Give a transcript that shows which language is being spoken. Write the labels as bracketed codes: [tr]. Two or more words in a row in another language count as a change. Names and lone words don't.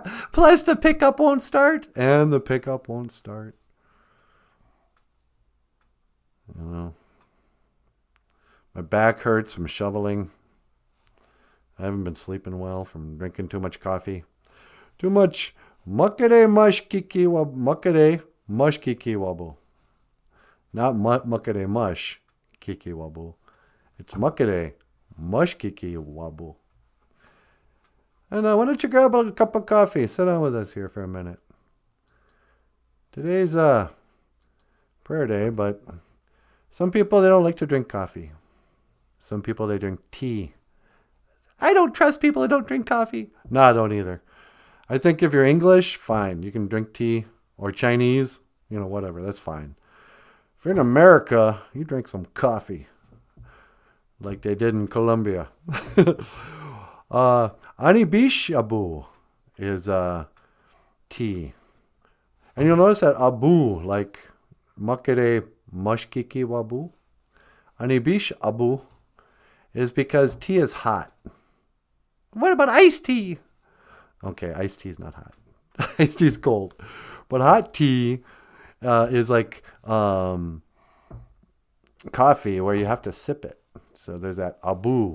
[en] Plus the pickup won't start. And the pickup won't start. You know. My back hurts from shoveling. I haven't been sleeping well from drinking too much coffee. Too much [oj] makere mush kiki wabu. Not makere mush kiki wabu. It's makere mush kiki wabu. [en] And why don't you grab a cup of coffee? Sit down with us here for a minute. Today's prayer day, but some people, they don't like to drink coffee. Some people, they drink tea. I don't trust people who don't drink coffee. No, I don't either. I think if you're English, fine. You can drink tea or Chinese, whatever. That's fine. If you're in America, you drink some coffee like they did in Colombia. [oj] Anibish abu [en] is tea. And you'll notice that abu, like [oj] makere mashkiki wabu, anibish abu [en] is because tea is hot. What about iced tea? Okay, iced tea is not hot. Iced tea is cold. But hot tea is like coffee where you have to sip it. So there's that abu.